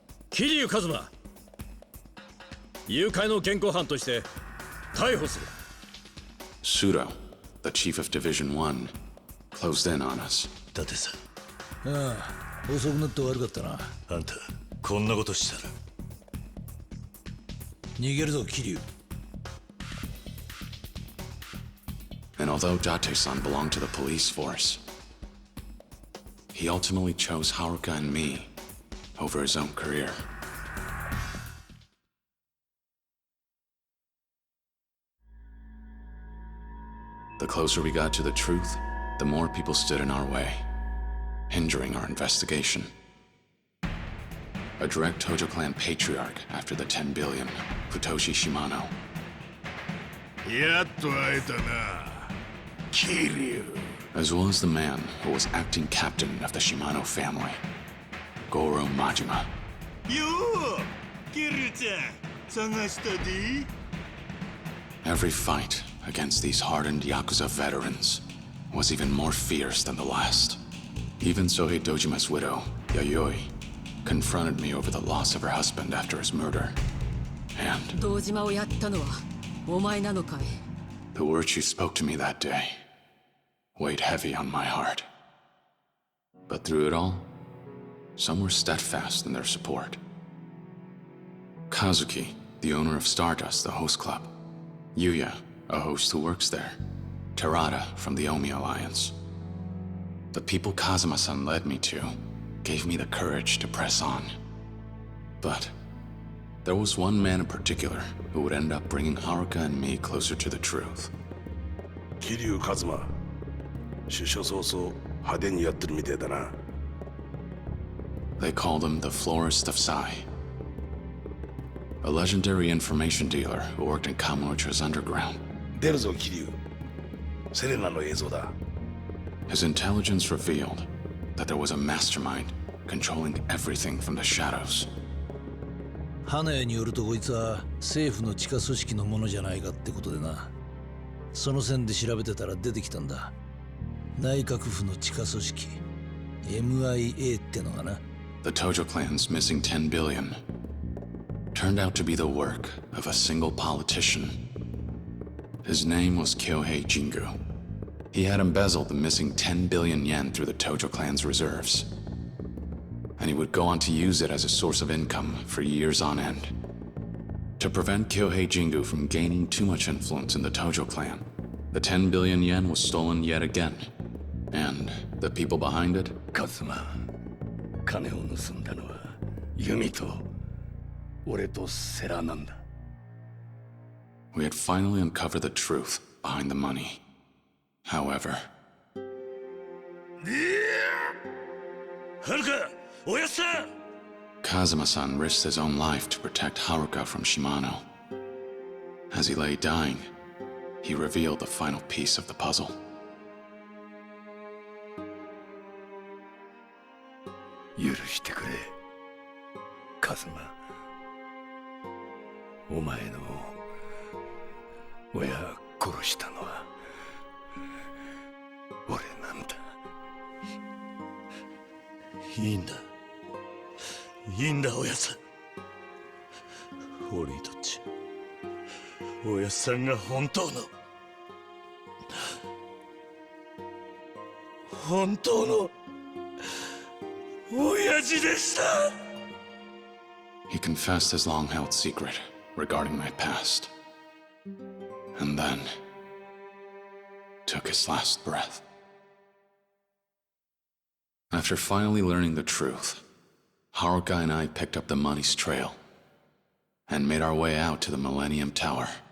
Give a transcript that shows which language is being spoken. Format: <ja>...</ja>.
<ja>桐生一馬、誘拐の現行犯として逮捕する。</ja> <en>Sudo, the chief of Division 1, closed in on us.</en> <ja>伊達さん。ああ、遅くなって悪かったな。あんた、こんなことしたら。逃げるぞ、桐生。</ja> <en>And although Date-san belonged to the police force, he ultimately chose Haruka and me over his own career. The closer we got to the truth, the more people stood in our way, hindering our investigation. A direct Tojo clan patriarch after the 10 billion, Futoshi Shimano.</en> <ja>やっと会えたな、桐生。</ja> <en>As well as the man who was acting captain of the Shimano family, Goro Majima.</en> <ja>よう、桐生ちゃん、探したで。</ja> <en>Every fight against these hardened Yakuza veterans was even more fierce than the last. Even Sohei Dojima's widow, Yayoi, confronted me over the loss of her husband after his murder. And</en> <ja>堂島をやったのはお前なのかい?</ja> <en>the words she spoke to me that day weighed heavy on my heart. But through it all, some were steadfast in their support. Kazuki, the owner of Stardust, the host club. Yuya, a host who works there. Terada from the Omi Alliance. The people Kazuma-san led me to gave me the courage to press on. But there was one man in particular who would end up bringing Haruka and me closer to the truth.</en> <ja>桐生一馬、出所早々派手にやってるみてえだな。</ja> <en>They called him the Florist of Sai. A legendary information dealer who worked in Kamurocho's underground.</en> <ja>出るぞ桐生。セレナの映像だ。</ja> <en>His intelligence revealed that there was a mastermind controlling everything from the shadows.</en> <ja>花屋によるとこいつは政府の地下組織のものじゃないかってことでな。その線で調べてたら出てきたんだ。内閣府の地下組織 MIA ってのがな。</ja> <en>The Tojo clan's missing 10 billion turned out to be the work of a single politician. His name was Kyohei Jingu. He had embezzled the missing 10 billion yen through the Tojo clan's reserves. And he would go on to use it as a source of income for years on end. To prevent Kyohei Jingu from gaining too much influence in the Tojo clan, the 10 billion yen was stolen yet again. And the people behind it?</en> <ja>カズマ、金を盗んだのはユミと俺とセラなんだ。</ja> <en>We had finally uncovered the truth behind the money. However,</en> <ja>はるか、おやっさん。</ja> <en>Kazuma-san risked his own life to protect Haruka from Shimano. As he lay dying, he revealed the final piece of the puzzle.</en> <ja>許してくれ、カズマ。お前の親殺したのは俺なんだ。いいんだ。いいんだ、おやっさん。俺にとっちゃ、おやっさんが本当の親父でした。</ja> <en>He confessed his long-held secret regarding my past, and then took his last breath. After finally learning the truth, Haruka and I picked up the money's trail and made our way out to the Millennium Tower.</en>